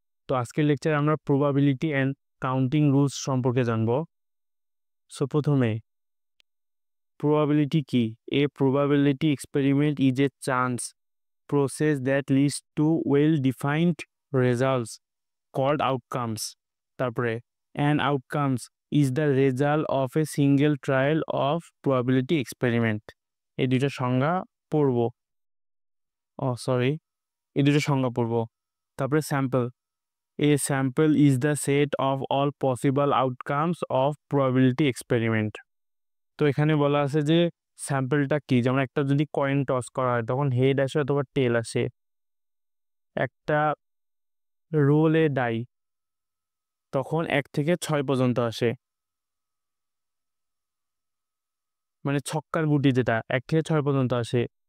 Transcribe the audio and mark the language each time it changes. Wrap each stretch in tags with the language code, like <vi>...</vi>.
<bn>তো আজকের লেকচারে আমরা প্রবাবিলিটি অ্যান্ড কাউন্টিং রুলস সম্পর্কে জানব। সো প্রথমে probability কি?</bn> <en>A probability experiment is a chance process that leads to well-defined results called outcomes. তারপরে an outcomes is the result of a single trial of probability experiment.</en> <bn>এই দুইটা সংজ্ঞা পড়ব। এই দুইটা সংজ্ঞা পড়ব। তারপরে sample.</bn> <en>A sample is the set of all possible outcomes of probability experiment.</en> <bn>তো এখানে বলা আছে যে স্যাম্পলটা কি, যেমন একটা যদি কয়েন টস করা হয় তখন হেড আসে অথবা টেল আসে। একটা রোলে ডাই তখন 1 থেকে 6 পর্যন্ত আসে, মানে ছক্কার গুটি যেটা 1 থেকে 6 পর্যন্ত আসে।</bn>